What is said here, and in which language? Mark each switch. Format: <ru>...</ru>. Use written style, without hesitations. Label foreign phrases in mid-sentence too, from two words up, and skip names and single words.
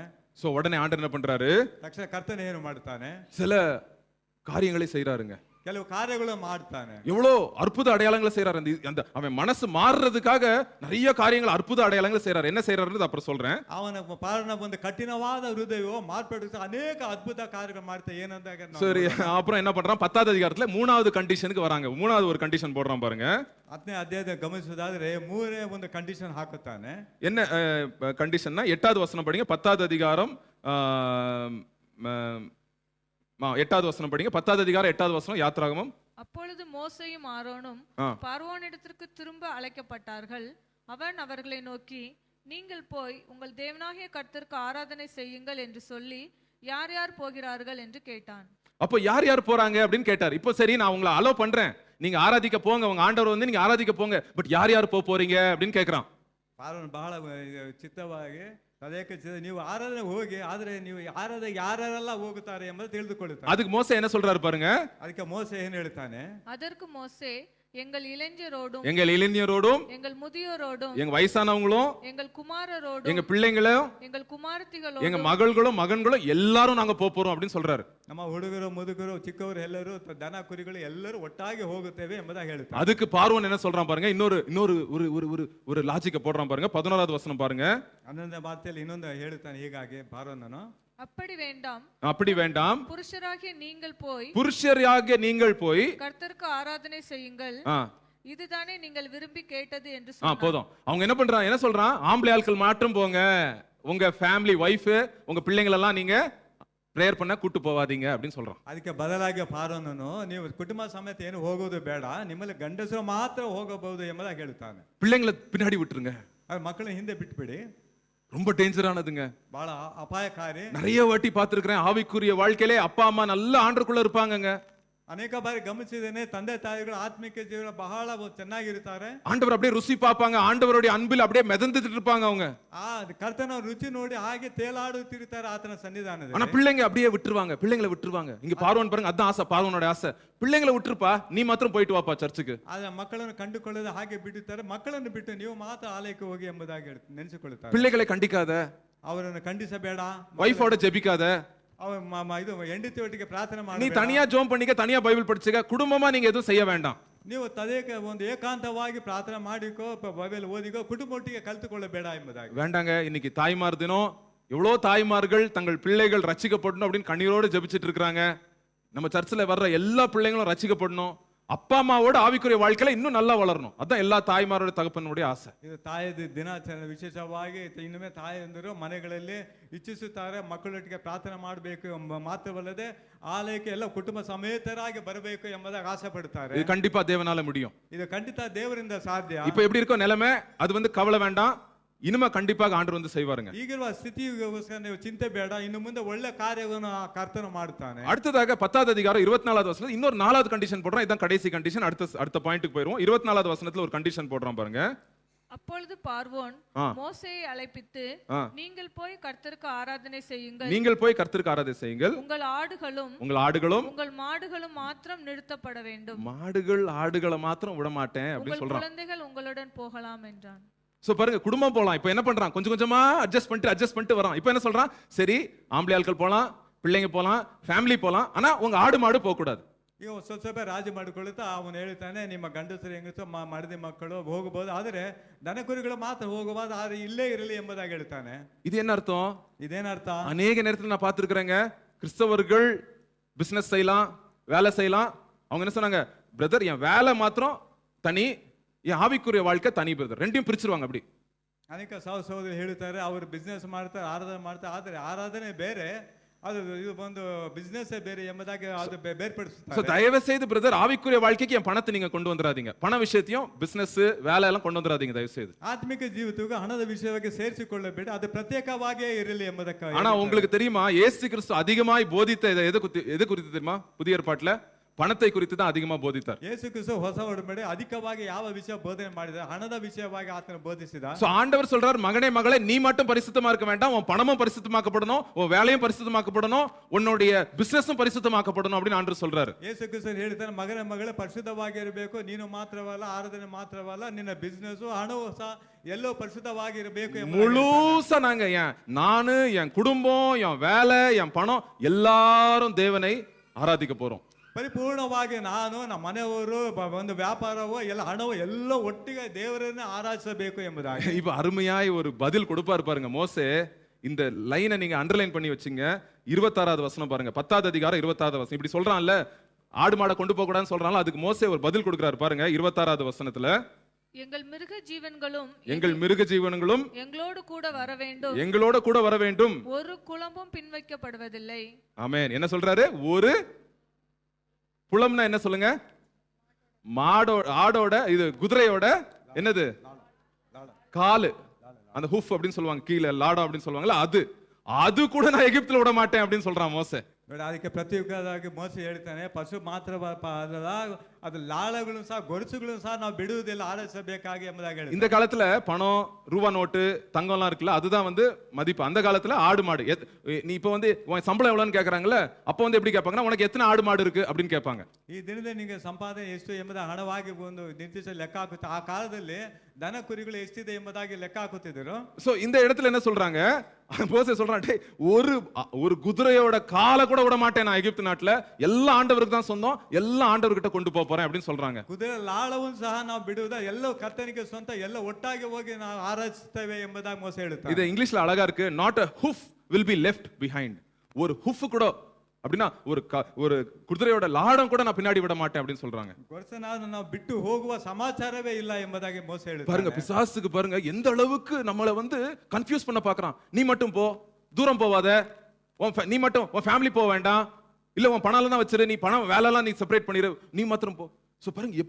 <ta>சோ உடனே ஆண்டவர் என்ன பண்றாரு?</ta> <kn>ತಕ್ಷಣ ಕರ್ತನೆ ಏನು ಮಾಡ್ತಾನೆ?</kn> <ta>சில காரியங்களை செய்யறாருங்க.</ta> <kn>ಕೆಲವು ಕಾರ್ಯಗಳು ಮಾಡ್ತಾನೆ.</kn> <ta>எவ்வளோ அற்புத அடையாளங்களை செய்யறாரு. அந்த அவன் மனசு மாறுறதுக்காக நிறைய காரியங்கள், அற்புத அடையாளங்களை செய்யறாரு. என்ன செய்யறாருன்னு அப்புறம் சொல்றேன்.</ta> <kn>ಅವನ ಪಾಲನ ಒಂದು ಕಠಿಣವಾದ ಹೃದಯವೋ ಮಾರ್ಪಡಿಸಿ ಅನೇಕ ಅದ್ಭುತ ಕಾರ್ಯಗಳು ಮಾಡ್ತಾ. ಏನಂದಾಗ</kn> <ta>சரி, அப்புறம் என்ன பண்றான்? 10வது அதிகாரத்துல 3வது கண்டிஷனுக்கு வராங்க. 3வது ஒரு கண்டிஷன் போடுறான் பாருங்க.</ta> <kn>10ನೇ ಅಧ್ಯಾಯದ ಗಮನಿಸುವುದಾದ್ರೆ 3ನೇ ಒಂದು ಕಂಡೀಷನ್ ಹಾಕುತ್ತಾನೆ.</kn> <ta>என்ன கண்டிஷன்னா 8வது வசனம் படிங்க. 10வது அதிகாரம் 8வது வசனம் படிங்க. 10வது அதிகாரம் 8வது வசனம், யாத்ராகமம். அப்பொழுது மோசேயும் ஆரோனும் பார்வோனிடத்திற்கு திரும்ப அழைக்கப்பட்டார்கள். அவன் அவர்களை நோக்கி, நீங்கள் போய் உங்கள் தேவனாகிய கர்த்தருக்கு ஆராதனை செய்யுங்கள் என்று சொல்லி யார் யார் போகிறார்கள் என்று கேட்டான். அப்போ யார் யார் போறாங்க அப்படின்னு கேட்டார். இப்போ சரி, நான் உங்களை அலோ பண்றேன், நீங்க ஆராதிக்க போங்க, உங்க ஆண்டவர் வந்து நீங்க ஆராதிக்க போங்க, பட் யார் யார் போறீங்க அப்படின்னு கேக்குறான்.</ta> <kn>ಪಾಲನ ಬಹಳ ಚಿತ್ತವಾಗಿ ಅದಕ್ಕೆ ನೀವು ಆರಾಧನೆ ಹೋಗಿ, ಆದ್ರೆ ನೀವು ಆರಾಧನೆ ಯಾರೆಲ್ಲ ಹೋಗುತ್ತಾರೆ ಎಂಬುದು ತಿಳಿದುಕೊಳ್ಳುತ್ತಾರೆ.</kn> <ta>அதுக்கு மோசே என்ன சொல்றாரு பாருங்க.</ta> <kn>ಅದಕ್ಕೆ ಮೋಸೆ ಏನು ಹೇಳ್ತಾನೆ?</kn> <ta>அதற்கு மோசே, எங்கள் இளைஞரோடும் எங்கள் முதியோரோடும் எங்க வயசானவங்களும் எங்கள் குமாரரோடும் எங்க பிள்ளைங்களும் எங்கள் குமாரத்திகளோடும் எங்க மகள்களும் மகன்களும் எல்லாரும் நாங்க போறோம் அப்படின்னு சொல்றாரு.</ta> <kn>ನಮ್ಮ ಹುಡುಗರು ಮುದುಕರು ಚಿಕ್ಕವರು ಎಲ್ಲರೂ ದನ ಕುರಿಗಳು ಎಲ್ಲರೂ ಒಟ್ಟಾಗಿ ಹೋಗುತ್ತೇವೆ ಎಂಬುದಾಗಿ ಹೇಳ್ತಾರೆ.</kn> <ta>அதுக்கு பார்வோன் என்ன சொல்றான் பாருங்க. இன்னொரு ஒரு லாஜிக்க போடுறான் பாருங்க. 11வது வசனம் பாருங்க.</ta> <kn>11ನೇ வார்த்தைಯಲ್ಲಿ ಇನ್ನೊಂದು ಹೇಳ್ತಾನೆ ಹೀಗಾಗಿ ಪಾರೋನನು,</kn> <ta>அப்படி வேண்டாம், புருஷராகிய நீங்கள் போய் கர்த்தருக்கு ஆராதனை செய்யுங்கள், இதுதானே நீங்கள் விரும்பி கேட்டது என்று போதும். அவங்க என்ன சொல்றான்? ஆம்பளை ஆட்கள் மாற்றும் போங்க, உங்க</ta> <en>family wife</en> <ta>உங்க பிள்ளைகள் எல்லாம் நீங்க பிரேயர் பண்ண கூட்டு போவாதீங்க அப்படின்னு சொல்றான்.</ta> <kn>ಅದಕ್ಕೆ ಬದಲಾಗಿ ಪಾರೋನನು, ನೀವು ಕುಟುಂಬ ಸಮೇತ ಏನು ಹೋಗೋದು ಬೇಡ, ನಿಮ್ಮಲ್ಲಿ ಗಂಡಸರು ಮಾತ್ರ ಹೋಗಬಹುದು ಎಂಬುದಾಗಿ ಹೇಳ್ತಾನೆ.</kn> <ta>பிள்ளைங்களை பின்னாடி விட்டுருங்க,</ta> <kn>ಮಕ್ಕಳನ್ನ ಹಿಂದೆ ಬಿಟ್ಬಿಡಿ.</kn> <ta>ரொம்ப டேஞ்சரானதுங்க,</ta> <kn>ಬಹಳ ಅಪಾಯಕಾರಿ.</kn> <ta>நிறைய வாட்டி பார்த்திருக்கிறேன். ஆவிக்குரிய வாழ்க்கையிலே அப்பா அம்மா நல்ல ஆண்டருக்குள்ள இருப்பாங்கங்க,</ta> <kn>ಅನೇಕ ಬಾರಿ ಗಮನಿಸಿದ್ದೇನೆ, ತಂದೆ ತಾಯಿಗಳು ಆತ್ಮಿಕ ಜೀವನ ಬಹಳ ಚೆನ್ನಾಗಿರ್ತಾರೆ.</kn> <ta>ஆண்டவர் அப்படியே ருசி பார்ப்பாங்க, ஆண்டவருடைய அன்பில் அப்படியே மிதந்துட்டு இருப்பாங்க அவங்க.</ta> <kn>ಕರ್ತನ ರುಚಿ ನೋಡಿ ಹಾಗೆ ತೇಲಾಡುತ್ತಿರ್ತಾರೆ ಆತನ ಸನ್ನಿಧಾನದಲ್ಲಿ.</kn> <ta>ஆனா பிள்ளைங்க அப்படியே விட்டுருவாங்க, பிள்ளைங்களை விட்டுருவாங்க. இங்க பார்வோன் பாருங்க, அதான் ஆசை, பார்வோனோட ஆசை. பிள்ளைங்களை விட்டுருப்பா, நீ மாத்திரம் போயிட்டு வாப்பா சர்ச்சுக்கு.</ta> <kn>ಆದ್ರೆ ಮಕ್ಕಳನ್ನು ಕಂಡುಕೊಳ್ಳದೆ ಹಾಗೆ ಬಿಡುತ್ತಾರೆ. ಮಕ್ಕಳನ್ನು ಬಿಟ್ಟು ನೀವು ಮಾತ್ರ ಆಲಯಕ್ಕೆ ಹೋಗಿ ಎಂಬುದಾಗಿ ನೆನೆಸಿಕೊಳ್ಳುತ್ತಾರೆ.</kn> <ta>பிள்ளைகளை கண்டிக்காத,</ta> <kn>ಅವರನ್ನು ಖಂಡಿಸಬೇಡ,</kn> <ta>வைஃபோட ஜெபிக்காத,</ta> <kn>ಇದು ಹೆಂಡತಿ ಒಟ್ಟಿಗೆ ಪ್ರಾರ್ಥನೆ</kn> <ta>நீ</ta> <kn>ಮಾಡಿ,</kn> <ta>தனியா ஜோம் பண்ணிக்க, தனியா பைபிள் படிச்சுக்க, குடும்பமா நீங்க எதுவும் செய்ய வேண்டாம்.</ta> <kn>ನೀವು ತದೇಕ ಒಂದು ಏಕಾಂತವಾಗಿ ಪ್ರಾರ್ಥನೆ ಮಾಡಿಕೋ, ಬೈಬಲ್ ಓದಿಕೋ, ಕುಟುಂಬ ಒಟ್ಟಿಗೆ ಕಲಿತುಕೊಳ್ಳಬೇಡ ಎಂಬುದಾಗಿ.</kn> <ta>வேண்டாங்க. இன்னைக்கு தாய்மார் தினம், எவ்வளவு தாய்மார்கள் தங்கள் பிள்ளைகள் ரட்சிக்கப்படணும் அப்படின்னு கண்ணீரோடு ஜெபிச்சிட்டு இருக்காங்க. நம்ம சர்ச்சில் வர்ற எல்லா பிள்ளைங்களும் ரட்சிக்கப்படணும், அப்பா அம்மாவோட ஆவிக்குரிய வாழ்க்கையில இன்னும் நல்லா வளரணும். அதான் எல்லா தாய்மாரோட தகப்பனுடைய ஆசை.</ta> <kn>ಇದು ತಾಯದ ದಿನಾಚರಣೆ ವಿಶೇಷವಾಗಿ ಇನ್ನೊಮ್ಮೆ ತಾಯಂದಿರು ಮನೆಗಳಲ್ಲಿ ಇಚ್ಛಿಸುತ್ತಾರೆ ಮಕ್ಕಳೊಟ್ಟಿಗೆ ಪ್ರಾರ್ಥನೆ ಮಾಡಬೇಕು ಎಂಬ ಮಾತ್ರವಲ್ಲದೆ ಆಲಯಕ್ಕೆ ಎಲ್ಲ ಕುಟುಂಬ ಸಮೇತರಾಗಿ ಬರಬೇಕು ಎಂಬುದಾಗಿ ಆಸೆ ಪಡ್ತಾರೆ.</kn> <ta>இது கண்டிப்பா தேவனால முடியும்.</ta> <kn>ಇದು ಖಂಡಿತ ದೇವರಿಂದ ಸಾಧ್ಯ.</kn> <ta>இப்ப எப்படி இருக்கோ நிலைமை, அது வந்து கவலை வேண்டாம். இனிமே கண்டிப்பாக ஆண்டவர் வந்து செய்வாருங்க.</ta> <kn>ಈಗಿರುವ ಸ್ಥಿತಿಗೋಸ್ಕರ ನೀವು ಚಿಂತೆ ಬೇಡ, ಇನ್ನು ಮುಂದೆ ಒಳ್ಳೆ ಕಾರ್ಯವನ್ನು ಆ ಕರ್ತನು ಮಾಡುತ್ತಾನೆ.</kn> <ta>அடுத்ததாக 10வது அதிகாரம் 24வது வசனத்துல இன்னொரு 4வது கண்டிஷன் போடுறோம். இதான் கடைசி கண்டிஷன். அடுத்த பாயிண்ட்க்கு போயிடுவோம். 24வது வசனத்துல ஒரு கண்டிஷன் போடுறோம் பாருங்க. அப்பொழுது பார்வோன் மோசேயை அழைப்பித்து, நீங்கள் போய் கர்த்தருக்கு ஆராதனை செய்யுங்கள், நீங்கள் போய் கர்த்தருக்கு ஆராதனை செய்யுங்கள், உங்கள் ஆடுகளும் உங்கள் மாடுகளும் மாத்திரம் நிறுத்தப்பட வேண்டும், மாடுகள் ஆடுகளை மாத்திரம் விட மாட்டேன் அப்படி உங்கள் சொல்றான். குழந்தைகள் உங்களுடன் போகலாம் என்றான். சோ பாருங்க, குடும்பம் போலாம். இப்ப என்ன பண்றான், கொஞ்சம் கொஞ்சமா அட்ஜஸ்ட் பண்ணிட்டு வரான். இப்ப என்ன சொல்றான், சரி ஆம்பளை ஆட்கள் போலாம், பிள்ளைங்க போலாம், ஃபேமிலி போலாம், ஆனா உங்க ஆடு மாடு போக கூடாது.</ta> <kn>ಈಗ ಸ್ವಲ್ಪ ರಾಜಿ ಮಾಡಿಕೊಳ್ಳುತ್ತಾ ಅವನು ಹೇಳ್ತಾನೆ, ನಿಮ್ಮ ಗಂಡಸರು ಹೆಂಗಸು ಮಡದಿ ಮಕ್ಕಳು ಹೋಗಬಹುದು, ಆದರೆ ದನ ಕುರಿಗಳು ಮಾತ್ರ ಹೋಗಬಹುದು, ಆದರೆ ಇಲ್ಲೇ ಇರಲಿ ಎಂಬುದಾಗಿ ಹೇಳ್ತಾನೆ.</kn> <ta>இது என்ன அர்த்தம்?</ta> <kn>ಇದೇನರ್ಥ?</kn> <ta>அநேக நேரத்துல நான் பார்த்திருக்கிறேங்க, கிறிஸ்தவர்கள் பிசினஸ் செய்யலாம், வேலை செய்யலாம். அவங்க என்ன சொன்னாங்க, பிரதர் என் வேலை மாத்திரம் தனி, என் ஆவிக்குரிய வாழ்க்கை தனி பிரதர், ரெண்டையும் பிரிச்சிருவாங்க அப்படி.</ta> <kn>ಅನೇಕ ಸಹೋದರರು ಹೇಳ್ತಾರೆ, ಅವರು ಬಿಸ್ನೆಸ್ ಮಾಡ್ತಾರೆ, ಆರಾಧನೆ ಮಾಡ್ತಾರೆ, ಆದರೆ ಆರಾಧನೆ ಬೇರೆ, ಅದು ಇದು ಒಂದು ಬಿಸ್ನೆಸ್ ಬೇರೆ ಎಂಬುದಾಗಿ ಅದು ಬೇರ್ಪಡಿಸುತ್ತಾರೆ.</kn> <ta>தயவு செய்து பிரதர், ஆவிக்குரிய வாழ்க்கைக்கு என் பணத்தை நீங்க கொண்டு வந்துடாதீங்க, பண விஷயத்தையும் பிசினஸ் வேலை எல்லாம் கொண்டு வந்துடாதீங்க தயவு செய்து.</ta> <kn>ಆತ್ಮಿಕ ಜೀವಿತಕ್ಕೆ ಹಣದ ವಿಷಯವಾಗಿ ಸೇರಿಸಿಕೊಳ್ಳಬೇಡಿ, ಅದು ಪ್ರತ್ಯೇಕವಾಗಿಯೇ ಇರಲಿ ಎಂಬುದಕ್ಕೆ.</kn> <ta>ஆனா உங்களுக்கு தெரியுமா, இயேசு கிறிஸ்து அதிகமாய் போதித்த எது குறித்து தெரியுமா? புதிய ஏற்பாட்டுல பணத்தை குறித்து தான் அதிகமா போதித்தார்.</ta> <kn>ಯೇಸು ಕ್ರಿಸ್ತ ಹೊಸ ಒಡಂಬಡಿಕೆ ಅಧಿಕವಾಗಿ ಯಾವ ವಿಷಯ ಬೋಧನೆ ಮಾಡಿದ? ಹಣದ ವಿಷಯವಾಗಿ ಆತನು ಬೋಧಿಸಿದ.</kn> <ta>சோ ஆண்டவர் சொல்றார், மகனே மகளே, நீ மட்டும் பரிசுத்தமா இருக்க வேண்டாம், உன் பணமும் பரிசுத்தமாக்கப்படணும், உன் வேலையும் பரிசுத்தமாக்கப்படணும், உன்னுடைய பிசினஸும் பரிசுத்தமாக்கப்படணும் அப்படின்னு ஆண்டவர் சொல்றாரு.</ta> <kn>ಯೇಸು ಕ್ರಿಸ್ತ ಹೇಳ್ತಾನೆ, ಮಗನೇ ಮಗಳೇ ಪರಿಶುದ್ಧವಾಗಿ ಇರಬೇಕು, ನೀನು ಮಾತ್ರವಲ್ಲ, ಆರಾಧನೆ ಮಾತ್ರವಲ್ಲ, ನಿನ್ನ ಬಿಸ್ನೆಸ್ ಹಣವು ಸಹ ಎಲ್ಲೋ ಪರಿಶುದ್ಧವಾಗಿ ಇರಬೇಕು.</kn> <ta>முழுசா நாங்க நானு, என் குடும்பம், என் வேலை, என் பணம் எல்லாரும் தேவனை ஆராதிக்க போறோம்.</ta> <kn>ಪರಿಪೂರ್ಣವಾಗಿ ನಾನು, ನಮ್ಮ ಮನೆಯವರು, ಒಂದು ವ್ಯಾಪಾರವೋ ಎಲ್ಲ ಹಣವೋ ಎಲ್ಲ ಒಟ್ಟಿಗೆ ದೇವರನ್ನ ಆರಾಧಿಸಬೇಕು ಎಂಬುದಾಗಿ.</kn> <ta>இப்ப அருமையாய் ஒரு பதில் கொடுப்பாரு பாருங்க மோசே. இந்த லைனை நீங்க அண்டர்லைன் பண்ணி வச்சுங்க. 26வது வசனம் பாருங்க, 10வது அதிகாரம் 26வது வசனம். இப்படி சொல்றான்ல, ஆடு மாடை கொண்டு போக கூடாதுன்னு சொல்றான்ல, அதுக்கு மோசே ஒரு பதில் கொடுக்கிறாரு பாருங்க. 26வது வசனத்துல, எங்கள் மிருக ஜீவன்களும் எங்களோடு கூட வர வேண்டும், ஒரு குளம்பும் பின்வைக்கப்படுவதில்லை. ஆமென். என்ன சொல்றாரு? ஒரு புலம்னா என்ன சொல்லுங்க? ஆடோட இது குதிரையோட என்னது காலு, அந்த ஹூஃப் அப்படின்னு சொல்லுவாங்க, கீழே லாடா அப்படின்னு சொல்லுவாங்கல்ல, அது கூட நான் எகிப்துல விட மாட்டேன் அப்படின்னு சொல்றான் மோசே.</ta> <kn>ಅದಕ್ಕೆ ಪ್ರತ್ಯೇಕವಾಗಿ ಮೋಸೆ ಹೇಳ್ತಾನೆ, ಪಶು ಮಾತ್ರ ಅದು ಲಾಳಗಳು ಸಹ ಗೊರಸುಗಳು ಸಹ ನಾವು ಬಿಡುವುದಿಲ್ಲ, ಆರಾಧಿಸಬೇಕಾಗಿ ಎಂಬುದಾಗಿ.</kn> <ta>இந்த காலத்துல பணம், ரூபா நோட்டு, தங்கம்லாம் இருக்குல்ல, அதுதான் வந்து மதிப்பு. அந்த காலத்துல ஆடு மாடு, நீ இப்ப வந்து உன் சம்பளம் எவ்வளவுன்னு கேக்குறாங்கல்ல, அப்ப வந்து எப்படி கேட்பாங்கன்னா, உனக்கு எத்தனை ஆடு மாடு இருக்கு அப்படின்னு கேட்பாங்க.</ta> <kn>ಈ ದಿನದಲ್ಲಿ ನಿಮಗೆ ಸಂಪಾದನೆ ಎಷ್ಟು ಎಂಬುದ ಹಣವಾಗಿ ಒಂದು ನಿರ್ದಿಷ್ಟ ಲೆಕ್ಕ ಹಾಕುತ್ತೆ. ಆ ಕಾಲದಲ್ಲಿ ದನ ಕುರಿಗಳು ಎಷ್ಟಿದೆ ಎಂಬುದಾಗಿ ಲೆಕ್ಕ ಹಾಕುತ್ತಿದ್ದರು.</kn> <ta>சோ இந்த இடத்துல என்ன சொல்றாங்க, மோசே சொல்றான், ஒரு குதிரையோட காலை கூட விட மாட்டேன் நான் எகிப்து நாட்டுல, எல்லா ஆண்டவருக்கு தான் சொந்தம், எல்லா ஆண்டவர்கிட்ட கொண்டு போறேன் அப்படின்னு சொல்றாங்க.</ta> <kn>ಕುದುರೆ ಲಾಳವನ್ನು ಸಹ ನಾವು ಬಿಡುವುದ, ಎಲ್ಲ ಕರ್ತನಿಗೆ ಸ್ವಂತ, ಎಲ್ಲ ಒಟ್ಟಾಗಿ ಹೋಗಿ ನಾವು ಆರಾಧಿಸುತ್ತೇವೆ ಎಂಬುದಾಗಿ ಮೋಸೆ ಹೇಳುತ್ತಾರೆ.</kn> <ta>இது இங்கிலீஷ்ல அழகா இருக்கு,</ta> <en>not a hoof will be left behind.</en> <ta>ஒரு ஹூஃப் கூட அப்படின்னா ஒரு குதிரையோட லாடம் கூட நான் பின்னாடி விட மாட்டேன் அப்படின்னு சொல்றாங்க.</ta> <kn>ನಾವು ಬಿಟ್ಟು ಹೋಗುವ ಸಮಾಚಾರವೇ ಇಲ್ಲ ಎಂಬುದಾಗಿ ಮೋಸೆ ಹೇಳುತ್ತಾರೆ.</kn> <ta>பாருங்க, பிசாசுக்கு பாருங்க எந்த அளவுக்கு நம்மள வந்து கன்ஃபியூஸ் பண்ண பார்க்கறான். நீ மட்டும் போ, தூரம் போவாத, நீ மட்டும் உன் ஃபேமிலி போக வேண்டாம், இல்ல உன் பணம் எல்லாம் வச்சிரு, நீ பணம் வேலை எல்லாம் நீ செப்பரேட் பண்ணிரு, நீ மாத்திரம் போ.</ta>